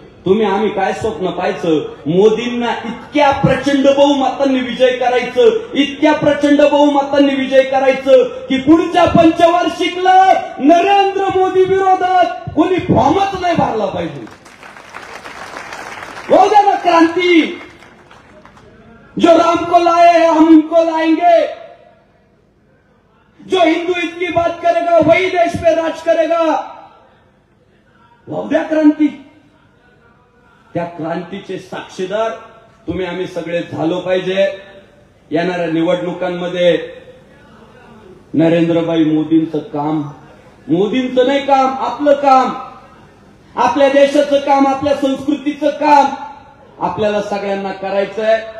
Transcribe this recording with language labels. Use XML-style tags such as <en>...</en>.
<mr>तुम्ही आम्ही काय स्वप्न पाहायचं? मोदींना इतक्या प्रचंड बहुमतांनी विजय करायचं, इतक्या प्रचंड बहुमतांनी विजय करायचं की पुढच्या पंचवार्षिकला नरेंद्र मोदी विरोधात कोणी फॉर्मच नाही भरला पाहिजे.</mr> <hi>हो गया ना क्रांती. जो राम को लाए हैं हम उनको लाएंगे. जो हिंदुत्व की बात करेगा वही देश पे राज करेगा. हो गया क्रांती.</hi> <mr>त्या क्रांतीचे साक्षीदार तुम्ही आम्ही सगळे झालो पाहिजे. येणाऱ्या निवडणुकांमध्ये नरेंद्रभाई मोदींचं काम, मोदींचं नाही काम, आपलं काम, आपल्या देशाचं काम, आपल्या संस्कृतीचं काम आपल्याला सगळ्यांना करायचंय.</mr>